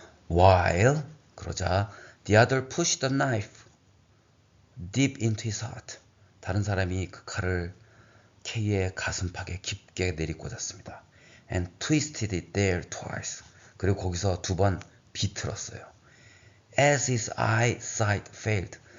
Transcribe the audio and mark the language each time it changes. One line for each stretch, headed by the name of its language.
English: While
Korean: 그러자
English: the other pushed the knife deep into his heart.
Korean: 다른 사람이 그 칼을 K의 가슴팍에 깊게 내리꽂았습니다.
English: And twisted it there twice.
Korean: 그리고 거기서 두 번 비틀었어요.
English: As his eyesight failed.